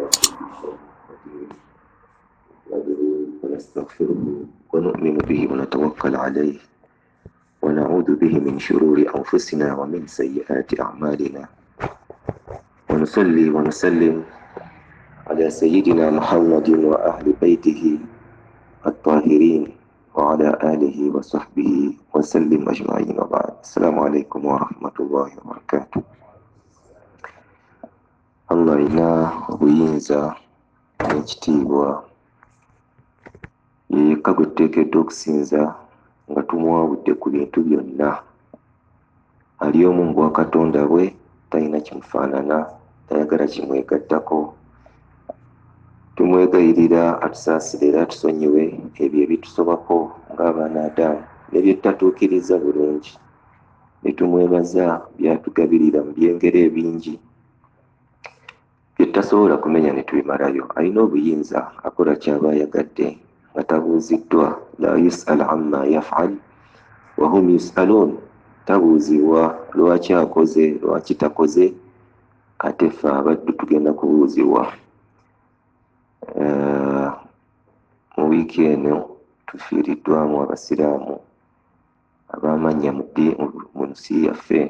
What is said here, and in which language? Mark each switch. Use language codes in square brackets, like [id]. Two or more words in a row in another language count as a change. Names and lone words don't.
[ar] كل شيء قدير نحمده ونستغفره ونؤمن به ونتوكل عليه ونعوذ به من شرور أنفسنا ومن سيئات أعمالنا ونصلي ونسلم على سيدنا محمد وأهل بيته الطاهرين وعلى آله وصحبه وسلم أجمعين وبعد. السلام عليكم ورحمة الله وبركاته. [lg] Allah ina obuyinza n'ekitiibwa yekka gwe tuteekeddwa okusinza nga tumwawudde ku bintu byonna. Ali omu ng'owa Katonda bwe, talina kimufaanana, tayagala kimwegattako. Tumwegayirira atusaasire era atusonyiwe ebyo ebitusobako ng'abaana Adamu n'ebyo tutatuukiriza bulungi. Ne tumwebaza by'atugabirira mu byengero ebingi bye tutasobola kumenya ne tubimalayo. Alina obuyinza, akola ky'aba ayagadde nga tabuuziddwa. [ar] لا يسأل عما يفعل وهم يسألون. [lg] Tabuuzibwa lwaki akoze, lwaki takoze, ate ffe abaddu tugenda kubuuzibwa. Mu wiiki eno tufiiriddwamu abasiraamu ab'amannya mu nsi yaffe.